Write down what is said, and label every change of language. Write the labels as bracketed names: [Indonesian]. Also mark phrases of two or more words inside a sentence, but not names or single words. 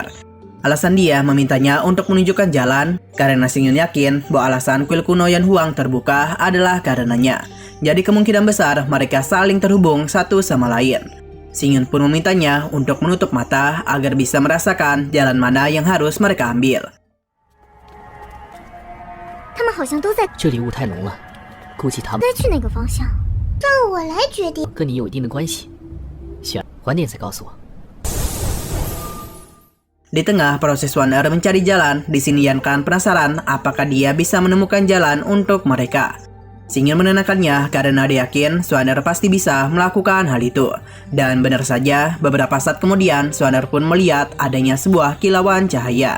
[Indonesian] Alasan dia memintanya untuk menunjukkan jalan, karena Xingyu yakin bahwa alasan kuil kuno Yuan Huang terbuka adalah karenanya. Jadi kemungkinan besar mereka saling terhubung satu sama lain. Xingyu pun memintanya untuk menutup mata agar bisa merasakan jalan mana yang harus mereka ambil. [Chinese] 他们好像都在这里雾太浓了，估计他们该去哪个方向，让我来决定。跟你有一定的关系。选晚点再告诉我。 [Indonesian] Di tengah proses Xuander mencari jalan, di sini Yan Kan penasaran apakah dia bisa menemukan jalan untuk mereka. Xing Yun menenangkannya karena dia yakin Xuaner pasti bisa melakukan hal itu. Dan benar saja, beberapa saat kemudian Xuaner pun melihat adanya sebuah kilauan cahaya.